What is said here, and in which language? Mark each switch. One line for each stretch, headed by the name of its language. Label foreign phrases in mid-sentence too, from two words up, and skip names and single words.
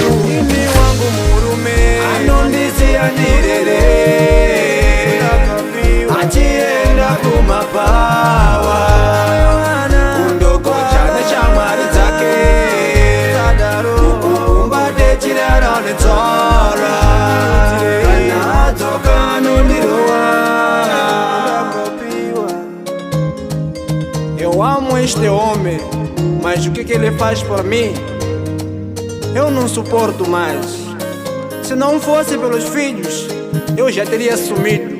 Shona: Ini wangu murume anondiziyanirere, achienda kumabhawa kundogoja neshamwari dzake, kumba techirara nenzara, kana adzoka anondirowa.
Portuguese: Eu amo este homem, mas o que ele faz por mim eu não suporto mais. Se não fosse pelos filhos, eu já teria sumido.